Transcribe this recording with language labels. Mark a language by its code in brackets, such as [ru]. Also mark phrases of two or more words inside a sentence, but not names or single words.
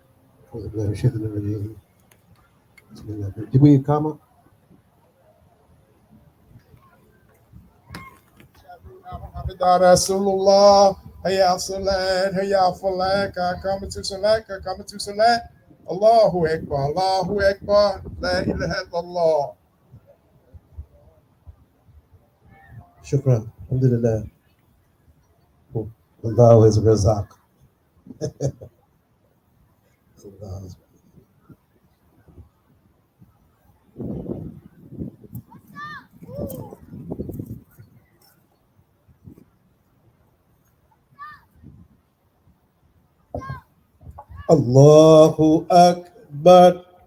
[en] Did we come up? [ar] رسول الله، حي صلاة، حي فلاح, [en] coming to Salat, coming to Salat. [ar] الله أكبر، الله أكبر، لا إله إلا الله. شكرا. الحمد لله. [en] Allah is Razak. Allah is [ar] الله أكبر.